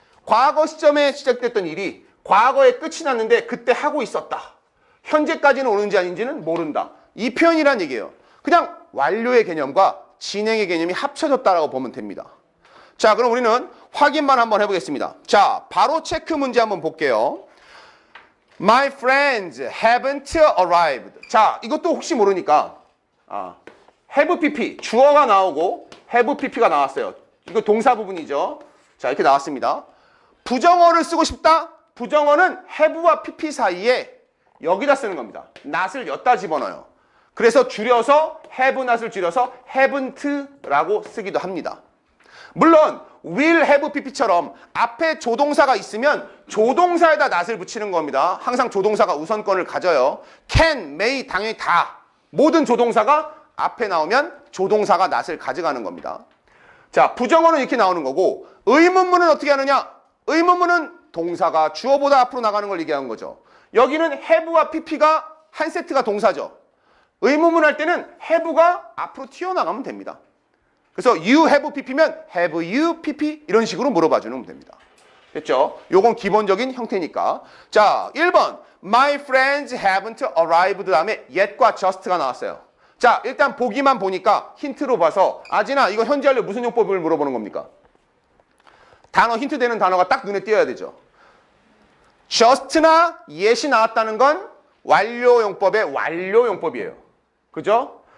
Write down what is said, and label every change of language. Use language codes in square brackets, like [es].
[ko] 과거 시점에 시작됐던 일이 과거에 끝이 났는데 그때 하고 있었다. 현재까지는 오는지 아닌지는 모른다. 이 표현이란 얘기예요. 그냥 완료의 개념과 진행의 개념이 합쳐졌다라고 보면 됩니다. 자, 그럼 우리는 확인만 한번 해보겠습니다. 자, 바로 체크 문제 한번 볼게요. [en] My friends haven't arrived. [ko] 자, 이것도 혹시 모르니까 have PP, 주어가 나오고 have PP가 나왔어요. 이거 동사 부분이죠. 자, 이렇게 나왔습니다. 부정어를 쓰고 싶다? 부정어는 have와 PP 사이에 여기다 쓰는 겁니다. not을 여기다 집어넣어요. 그래서 줄여서 have not을 줄여서 haven't라고 쓰기도 합니다. 물론 will have pp처럼 앞에 조동사가 있으면 조동사에다 not을 붙이는 겁니다. 항상 조동사가 우선권을 가져요. can, may 당연히 다 모든 조동사가 앞에 나오면 조동사가 not을 가져가는 겁니다. 자, 부정어는 이렇게 나오는 거고 의문문은 어떻게 하느냐? 의문문은 동사가 주어보다 앞으로 나가는 걸 얘기하는 거죠. 여기는 have와 pp가 한 세트가 동사죠. 의문문 할 때는 have가 앞으로 튀어나가면 됩니다. 그래서 you have pp면 have you pp 이런 식으로 물어봐 주면 됩니다. 됐죠? 요건 기본적인 형태니까. 자, 1번. [en] My friends haven't arrived [ko] 다음에 yet과 just가 나왔어요. 자, 일단 보기만 보니까 힌트로 봐서 아진아, 이거 현재 완료 무슨 용법을 물어보는 겁니까? 단어 힌트 되는 단어가 딱 눈에 띄어야 되죠. just나 yet이 나왔다는 건 완료용법의 완료용법이에요. 그죠?